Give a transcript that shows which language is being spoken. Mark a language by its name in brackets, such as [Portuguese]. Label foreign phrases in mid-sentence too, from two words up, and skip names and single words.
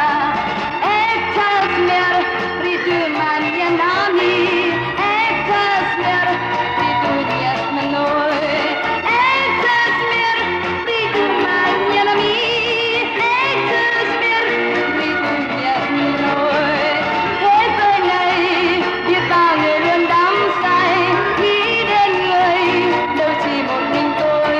[Russian] Это смерть, придуманная нами, это смерть, придуманная мной. Это смерть, придуманная нами, это смерть, придуманная мной. [Vietnamese] Thế giới này biết bao người luôn đắm say, nghĩ đến người đâu chỉ một mình tôi.